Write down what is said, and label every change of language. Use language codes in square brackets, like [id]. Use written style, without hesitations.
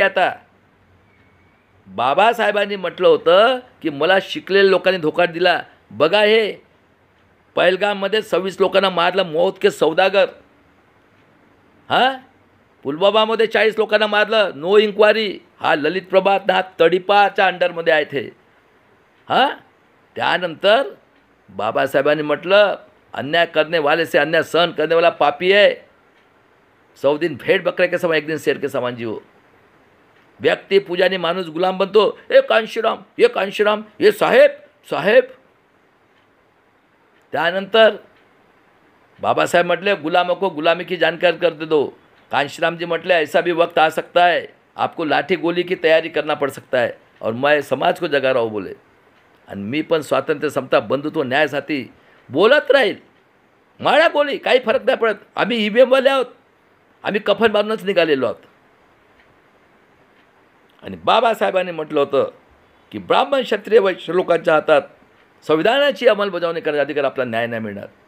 [mr] आता बाबासाहेबांनी म्हटलं होतं की मला शिकलेल्या लोकांनी धोका दिला. बघा, हे पहलगाममध्ये 26 लोकांना मारलं, [hi] मौत के सौदागर. [mr] हां, पुलवामामध्ये 40 लोकांना मारलं, नो इन्क्वायरी. हा ललित प्रभात ना तडीपाच्या अंडरमध्ये आहेत हे. हां, त्यानंतर बाबासाहेबांनी म्हटलं, [hi] अन्याय करने वाले से अन्याय सहन करने वाला पापी है. 100 दिन भेड़ बकरे के समान, 1 दिन शेर के समान जीवो. [mr] व्यक्ती पूजाने माणूस गुलाम बनतो. ए कांशीराम, ये कांशीराम, ये साहेब साहेब. त्यानंतर बाबासाहेब म्हटले, [hi] गुलामों को गुलामी की जानकारी कर दे दो. कांशीराम जी म्हटले, ऐसा भी वक्त आ सकता है, आपको लाठी गोली की तैयारी करना पड़ सकता है, और मैं समाज को जगा रहा हूँ बोले. [mr] आणि मी पण स्वातंत्र्य, समता, बंधुत्व, न्यायासाठी बोलत राहील. माळा गोळी काही फरक नाही पडत. आम्ही EVM वाले आहोत. आम्ही कफन बांधूनच निघालेलो आहोत. आणि बाबासाहेबांनी म्हटलं होतं की ब्राह्मण, क्षत्रिय, वैश्य लोकांच्या हातात संविधानाची अंमलबजावणी करण्याचा अधिकार, आपला न्याय नाही मिळणार.